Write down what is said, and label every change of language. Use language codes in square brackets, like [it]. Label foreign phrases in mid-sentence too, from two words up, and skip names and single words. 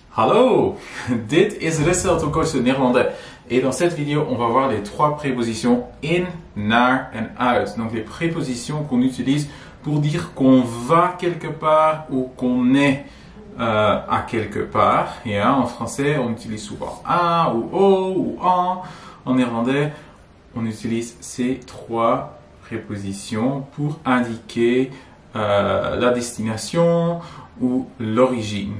[nl] Hallo, dit is Russell, [fr] ton coach de néerlandais. Et dans cette vidéo, on va voir les trois prépositions [nl] in, naar en uit. [fr] Donc les prépositions qu'on utilise pour dire qu'on va quelque part ou qu'on est à quelque part. Yeah, en français, on utilise souvent à ou au ou en. En néerlandais, on utilise ces trois prépositions pour indiquer la destination ou l'origine.